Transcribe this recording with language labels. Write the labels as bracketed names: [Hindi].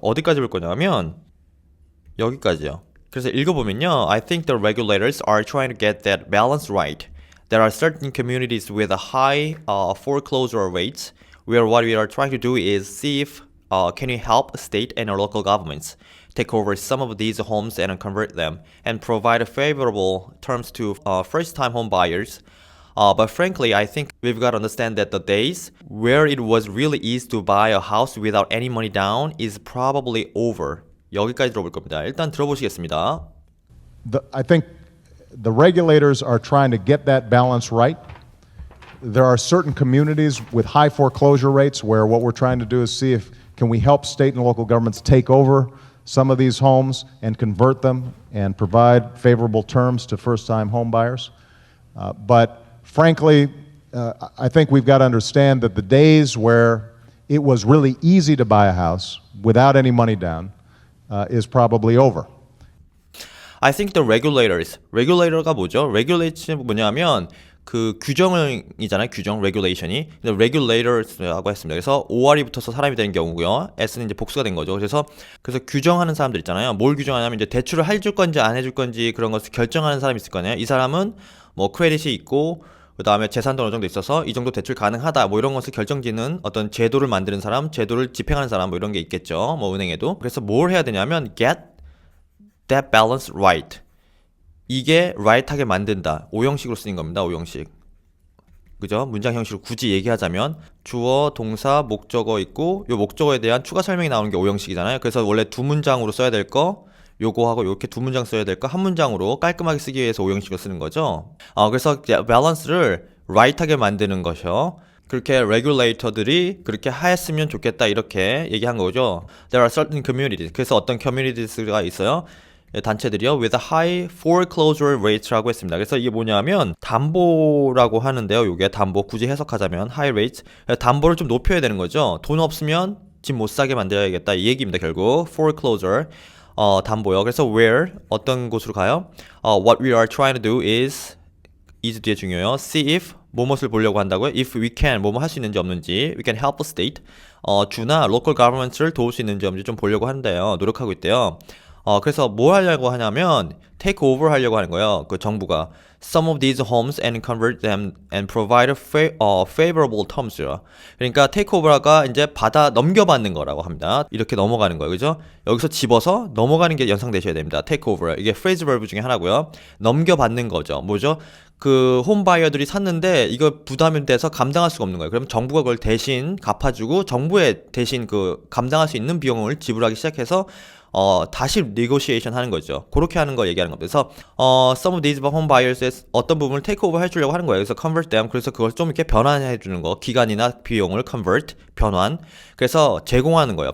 [Korean] 어디까지 볼 거냐면 여기까지요. 그래서 읽어보면요. [English] I think the regulators are trying to get that balance right. There are certain communities with a high foreclosure rates where what we are trying to do is see if can you help state and local governments take over some of these homes and convert them and provide favorable terms to first-time home buyers? But frankly, I think we've got to understand that the days where it was really easy to buy a house without any money down is probably over. [Korean] 여기까지 들어볼 겁니다. 일단 들어보시겠습니다. [English] I think the regulators are trying to get that balance right. There are certain communities with high foreclosure rates where what we're trying to do is see if can we help state and local governments take over some of these homes and convert them and provide favorable terms to first-time home buyers. But frankly, I think we've got to understand that the days where it was really easy to buy a house without any money down is probably over. I think the regulator가 [Korean] 뭐죠? regulation이 뭐냐면 그 규정이잖아요. 규정, regulation이. 근데 regulators라고 했습니다. 그래서 OR이 붙어서 사람이 되는 경우고요. S는 이제 복수가 된 거죠. 그래서 규정하는 사람들 있잖아요. 뭘 규정하냐면 이제 대출을 해줄 건지 안 해줄 건지 그런 것을 결정하는 사람이 있을 거네요. 이 사람은 뭐 크레딧이 있고 그 다음에 재산도 어느 정도 있어서 이 정도 대출 가능하다 뭐 이런 것을 결정짓는 어떤 제도를 만드는 사람, 제도를 집행하는 사람 뭐 이런 게 있겠죠. 뭐 은행에도. 그래서 뭘 해야 되냐면 [English] get that balance right. [Korean] 이게 right하게 만든다. 오형식으로 쓰인 겁니다. 오형식. 그죠? 문장 형식으로 굳이 얘기하자면 주어, 동사, 목적어 있고 요 목적어에 대한 추가 설명이 나오는 게 오형식이잖아요. 그래서 원래 두 문장으로 써야 될 거 요거하고 이렇게 두 문장 써야 될 거 한 문장으로 깔끔하게 쓰기 위해서 오형식을 쓰는 거죠. 그래서 밸런스를 right하게 만드는 것이요. 그렇게 regulator들이 그렇게 하였으면 좋겠다 이렇게 얘기한 거죠. [English] There are certain communities. [Korean] 그래서 어떤 communities가 있어요. 단체들이요 [English] with high foreclosure rates [Korean] 라고 했습니다. 그래서 이게 뭐냐면 담보라고 하는데요. 이게 담보 굳이 해석하자면 high rates 담보를 좀 높여야 되는 거죠. 돈 없으면 집 못 사게 만들어야겠다 이 얘기입니다. 결국 foreclosure 담보요. 그래서 where 어떤 곳으로 가요? [English] What we are trying to do is [Korean] 뒤에 중요해요. See if 뭐뭇을 보려고 한다고요? [English] If we can [Korean] 뭐뭐 할 수 있는지 없는지 [English] we can help the state [Korean] 주나 local governments를 도울 수 있는지 없는지 좀 보려고 하는데요. 노력하고 있대요. 그래서 뭐 하려고 하냐면 take over 하려고 하는 거예요. 그 정부가 [English] some of these homes and convert them and provide favorable terms요. [Korean] 그러니까 take over가 이제 받아 넘겨받는 거라고 합니다. 이렇게 넘어가는 거예요. 그죠? 여기서 집어서 넘어가는 게 연상되셔야 됩니다. take over. 이게 phrase verb 중에 하나고요. 넘겨받는 거죠. 뭐죠? 그 홈바이어들이 샀는데 이거 부담이 돼서 감당할 수가 없는 거예요. 그럼 정부가 그걸 대신 갚아주고 정부에 대신 그 감당할 수 있는 비용을 지불하기 시작해서 다시 negotiation 하는 거죠. 그렇게 하는 거 얘기하는 겁니다. 그래서 [English] some of these home buyers [Korean] 의 어떤 부분을 take over 해주려고 하는 거예요. 그래서 convert them. 그래서 그걸 좀 이렇게 변환해 주는 거. 기간이나 비용을 convert, 변환. 그래서 제공하는 거예요.